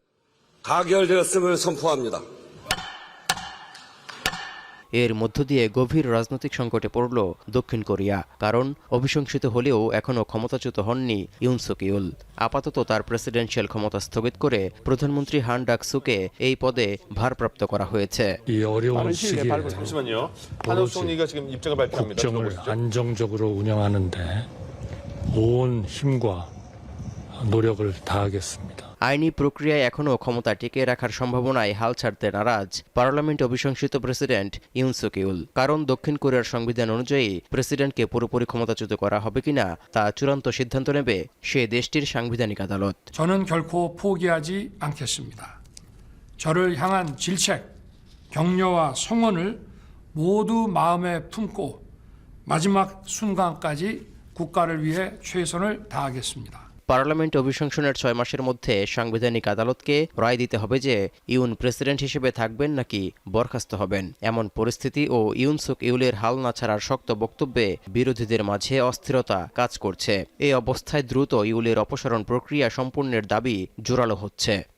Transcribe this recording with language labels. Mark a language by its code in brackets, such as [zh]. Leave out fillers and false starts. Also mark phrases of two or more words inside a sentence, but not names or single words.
[bn] এর মধ্য দিয়ে গভীর রাজনৈতিক সংকটে পড়ল দক্ষিণ কোরিয়া, কারণ অভিশংসিত হলেও এখনও ক্ষমতাচ্যুত হননি ইউন সুক ইউল। আপাতত তার প্রেসিডেন্সিয়াল ক্ষমতা স্থগিত করে প্রধানমন্ত্রী হান ডাক সুকে এই পদে ভারপ্রাপ্ত করা হয়েছে। [ko] 국정을 안정적으로 운영하는데 온 힘과 노력을 다하겠습니다. [bn] আইনি প্রক্রিয়ায় এখনও ক্ষমতা টিকিয়ে রাখার সম্ভাবনায় হাল ছাড়তে নারাজ পার্লামেন্ট অভিশংসিত প্রেসিডেন্ট ইউন সুক ইউল। কারণ দক্ষিণ কোরিয়ার সংবিধান অনুযায়ী প্রেসিডেন্টকে পুরোপুরি ক্ষমতাচ্যুত করা হবে কিনা তা চূড়ান্ত সিদ্ধান্ত নেবে সে দেশটির সাংবিধানিক আদালত। [ko] 저는 결코 포기하지 않겠습니다. 저를 향한 질책, 격려와 성원을 모두 마음에 품고 마지막 순간까지 국가를 위해 최선을 다하겠습니다. [bn] পার্লামেন্ট অভিশংসনের ৬ মাসের মধ্যে সাংবিধানিক আদালতকে রায় দিতে হবে যে ইউন প্রেসিডেন্ট হিসেবে থাকবেন নাকি বরখাস্ত হবেন। এমন পরিস্থিতি ও ইউন সুক ইউলের হাল না ছাড়ার শক্ত বক্তব্যে বিরোধীদের মাঝে অস্থিরতা কাজ করছে। এই অবস্থায় দ্রুত ইউলের অপসারণ প্রক্রিয়া সম্পূর্ণের দাবি জোরালো হচ্ছে।